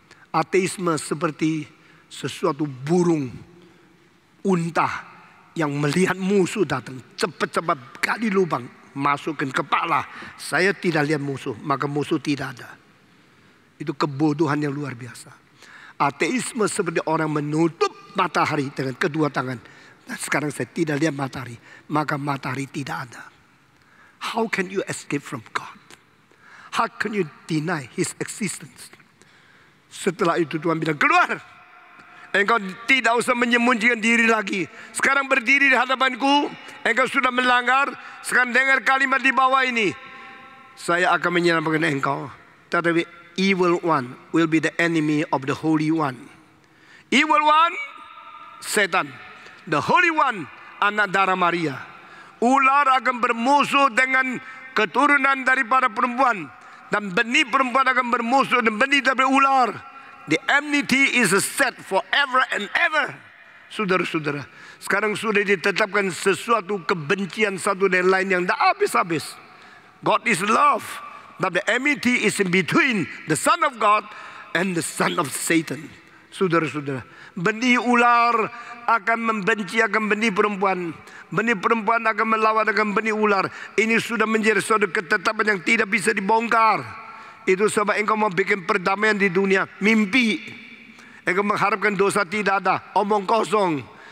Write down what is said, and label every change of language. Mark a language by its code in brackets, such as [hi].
[id] Ateisme seperti sesuatu burung unta yang melihat musuh datang, cepat-cepat gali lubang, masukkan kepala. Saya tidak lihat musuh, maka musuh tidak ada. Itu kebodohan yang luar biasa. Ateisme seperti orang menutup matahari dengan kedua tangan. Dan sekarang saya tidak lihat matahari, maka matahari tidak ada. [en] How can you escape from God? How can you deny His existence? [id] Setelah itu Tuhan bilang, keluar. Engkau tidak usah menyembunyikan diri lagi. Sekarang berdiri di hadapanku. Engkau sudah melanggar. Sekarang dengar kalimat di bawah ini. Saya akan menyelamatkan engkau. Tetapi [en] evil one will be the enemy of the Holy One. Evil one, [id] setan. [en] The Holy One, [id] anak darah Maria. Ular akan bermusuh dengan keturunan daripada perempuan, dan benih perempuan akan bermusuh dengan benih daripada ular. [en] The enmity is set forever and ever. [id] Saudara-saudara, sekarang sudah ditetapkan sesuatu kebencian satu dan lain yang tak habis-habis. [en] God is love, but the enmity is in between the Son of God and the son of Satan. [id] Saudara-saudara, benih ular akan membenci akan benih perempuan. Benih perempuan akan melawan akan benih ular. Ini sudah menjadi suatu ketetapan yang tidak bisa dibongkar. Itu sebab engkau mau bikin perdamaian di dunia, mimpi. Engkau mengharapkan dosa tidak ada, omong kosong.